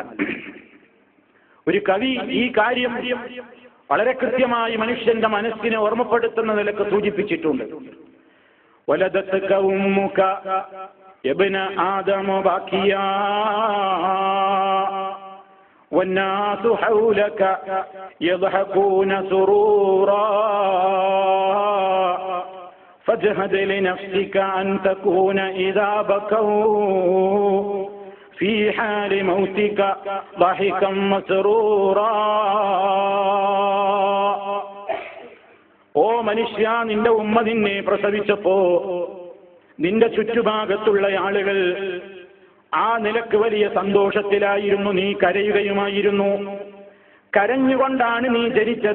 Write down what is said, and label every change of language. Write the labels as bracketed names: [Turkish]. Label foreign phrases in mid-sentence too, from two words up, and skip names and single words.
[Malayalam] ഒരു കവി ഈ കാര്യം വളരെ കൃത്യമായി മനുഷ്യന്റെ മനസ്സിനെ ഓർമ്മപ്പെടുത്തുന്ന നിലക്ക് സൂചിപ്പിച്ചിട്ടുണ്ട്. [Arabic] ولدتك أمك ابن آدم باكيا والناس حولك يضحكون سرورا فاجهد لنفسك أن تكون إذا بكوا في حال موتك ضحكا مسرورا. [Malayalam] ഓ മനുഷ്യ, നിന്റെ ഉമ്മ നിന്നെ പ്രസവിച്ചപ്പോ നിന്റെ ചുറ്റുഭാഗത്തുള്ള ആളുകൾ ആ നിലക്ക് വലിയ സന്തോഷത്തിലായിരുന്നു. നീ കരയുകയുമായിരുന്നു. കരഞ്ഞുകൊണ്ടാണ് നീ ജനിച്ചത്.